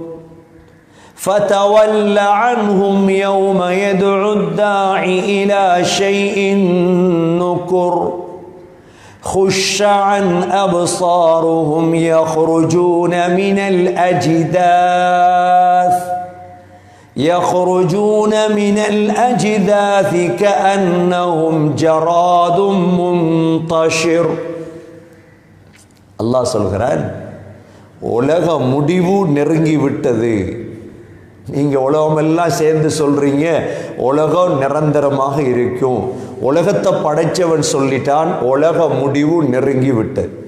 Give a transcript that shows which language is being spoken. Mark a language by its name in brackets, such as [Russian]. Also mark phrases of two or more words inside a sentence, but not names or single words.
[Arabic] فتول عنهم يوم يدعو الداعي إلى شيء نكر خش عن أبصارهم يخرجون من الأجداث كأنهم جراد منتشر. [Tamil] அல்லாஹ் சொல்கிறான், உலக முடிவு நெருங்கி விட்டது. நீங்க உலகமெல்லாம் சேர்ந்து சொல்றீங்க உலகம் நிரந்தரமாக இருக்கும். உலகத்தை படைச்சவன் சொல்லிட்டான் உலக முடிவு நெருங்கி விட்டது.